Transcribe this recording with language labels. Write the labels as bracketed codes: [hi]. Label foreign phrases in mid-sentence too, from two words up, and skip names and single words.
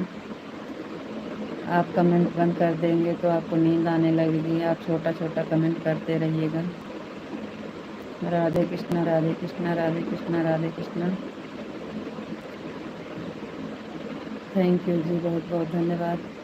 [hi] आप कमेंट बंद कर देंगे तो आपको नींद आने लगेगी, आप छोटा छोटा कमेंट करते रहिएगा। राधे कृष्णा राधे कृष्णा राधे कृष्णा राधे कृष्णा। [en] thank you [hi] जी, बहुत बहुत धन्यवाद।